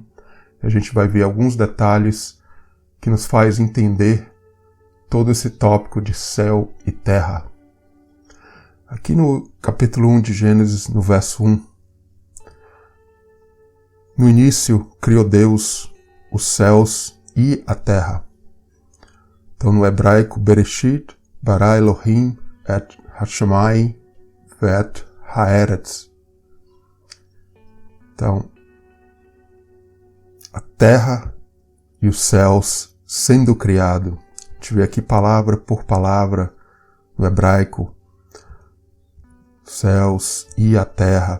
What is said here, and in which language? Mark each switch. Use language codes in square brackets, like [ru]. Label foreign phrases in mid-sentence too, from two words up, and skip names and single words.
[pt] A gente vai ver alguns detalhes que nos faz entender todo esse tópico de céu e terra. Aqui no capítulo 1 de Gênesis, no verso 1. No início criou Deus os céus e a terra. Então no hebraico, [he] בראשית, ברא אלהים את השמים ואת הארץ. [pt] Então, a terra e os céus sendo criado. A gente vê aqui palavra por palavra no hebraico, céus e a terra.